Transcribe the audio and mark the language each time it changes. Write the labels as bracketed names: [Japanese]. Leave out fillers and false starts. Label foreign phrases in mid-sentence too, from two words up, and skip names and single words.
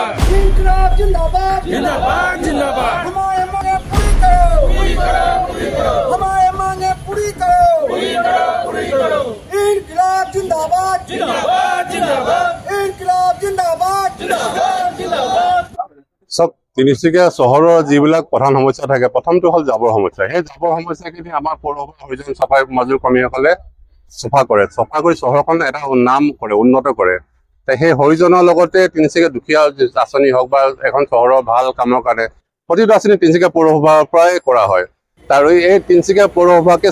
[Hindi] इनकलाब जिंदाबाद जिंदाबाद जिंदाबाद हमारे मांगे पूरी करो हमारे मांगे पूरी करो इनकलाब जिंदाबाद जिंदाबाद जिंदाबाद इनकलाब जिंदाबाद जिंदाबाद [Assamese] সব তিনিচুকীয়া চহৰৰ যিবিলাক প্ৰধান সমস্যা থাকে প্ৰথমটো হ'ল জাবৰ সমস্যা সেই জাবৰ সমস্যাখিনি আমাৰ পৌৰসভা হৰিজন চাফাই মজুৰ কৰ্মীসকলে চাফা কৰি চহৰখন এটা নাম কৰে উন্নত কৰে সেই হৰিজনৰ লগতে তিনিচুকীয়া দুখীয়া আঁচনি হওক বা এখন চহৰৰ ভাল কামৰ কাৰণে প্ৰতিটো আঁচনি তিনিচুকীয়া পৌৰসভাৰ পৰাই কৰা হয় আৰু এই তিনিচুকীয়া পৌৰসভাকে